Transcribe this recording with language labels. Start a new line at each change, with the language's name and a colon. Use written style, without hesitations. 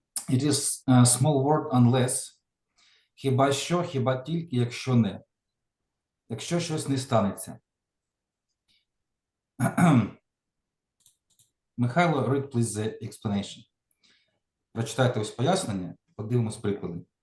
English: It is a small word unless.
Ukrainian: Хіба що, хіба тільки, якщо не. Якщо щось не станеться.
English: Михайло, read please the explanation.
Ukrainian: Прочитайте ось пояснення, подивимось приклади.